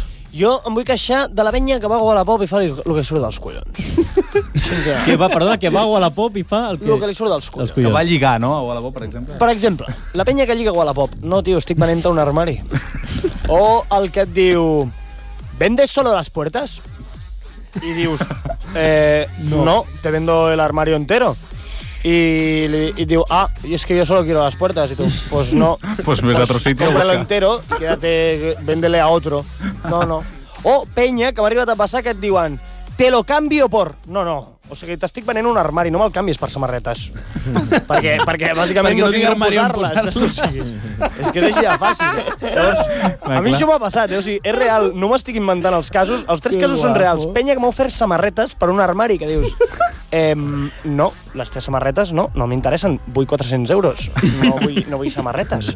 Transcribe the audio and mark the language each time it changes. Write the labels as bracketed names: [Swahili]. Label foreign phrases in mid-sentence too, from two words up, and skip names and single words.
[Catalan] Jo em vull queixar de la penya que va a Wallapop i fa el que surt dels collons. Que va a Wallapop i fa el que li surt dels collons. Que va lligar, no? A Wallapop, per exemple. Per exemple, la penya que lliga a Wallapop. No, tio, estic venent un armari. O el que et diu... [Spanish] ¿Vendes solo las puertas? Y dius, no, te vendo el armario entero. Y digo, y es que yo solo quiero las puertas. Y tú, pues no. Pues ves a otro sitio. Cómpralo entero y quédate, véndele a otro. [Catalan] No. O penya, que m'ha arribat a passar, que et diuen, [Spanish] te lo cambio por... No. [Catalan] O sigui, t'estic venent un armari, no me'l canvies per samarretes. perquè bàsicament no tinc armari on posar-les. És que és així de fàcil. Llavors, a mi això m'ha passat, o sigui, és real, no m'estic inventant els casos, els 3 casos són reals. Penya que m'ha ofert samarretes per un armari, que dius, no, les teves samarretes no m'interessen, vull 400 euros, no vull samarretes.